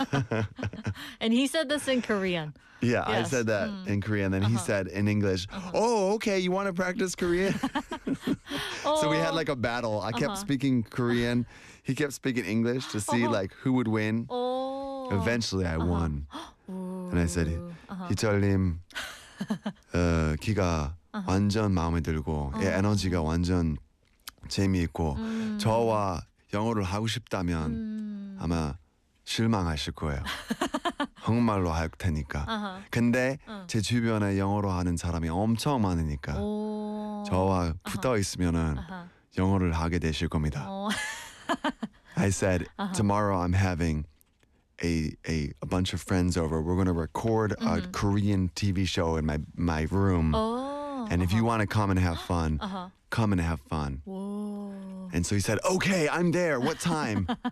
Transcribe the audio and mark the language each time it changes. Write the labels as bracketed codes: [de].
[en] And he said this in Korean. Yeah, yes. I said that in Korean. And then he said in English, oh, okay, you want to practice Korean? So we had like a battle. I kept speaking Korean. He kept speaking English to see like who would win. Eventually, I won. [ko] And I said, 히철님, 기가 완전 마음에 들고, 에너지가 완전 재미있고, 저와 영어를 하고 싶다면 아마 실망하실 거예요. 한국말로 할 테니까. 근데 제 주변에 영어로 하는 사람이 엄청 많으니까 저와 붙어 있으면은 영어를 하게 되실 겁니다. [en] I said, tomorrow I'm having a bunch of friends over. We're going to record a Korean TV show in my room. Oh, and if you want to come and have fun, come and have fun. Whoa. And so he said, okay, I'm there. What time?